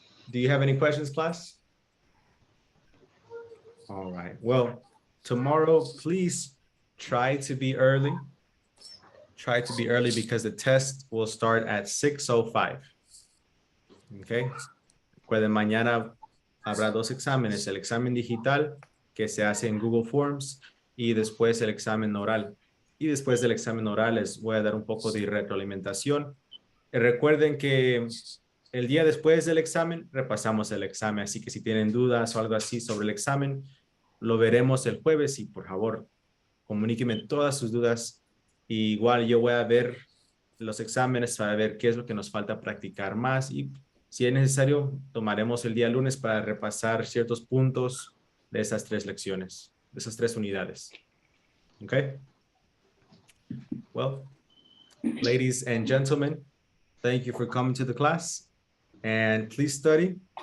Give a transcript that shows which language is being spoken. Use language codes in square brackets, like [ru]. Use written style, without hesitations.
[en] Do you have any questions, class? All right. Well, tomorrow, please try to be early. Try to be early because the test will start at 6:05. Okay. [es] Recuerden, mañana habrá dos exámenes, el examen digital que se hace en Google Forms y después el examen oral. Y después del examen oral les voy a dar un poco de retroalimentación. Recuerden que el día después del examen repasamos el examen, así que si tienen dudas o algo así sobre el examen, lo veremos el jueves y por favor, comuníquenme todas sus dudas. Y igual yo voy a ver los exámenes para ver qué es lo que nos falta practicar más y si es necesario, tomaremos el día lunes para repasar ciertos puntos de esas 3 lecciones, de esas 3 unidades. [en] Okay? Well, ladies and gentlemen, thank you for coming to the class and please study.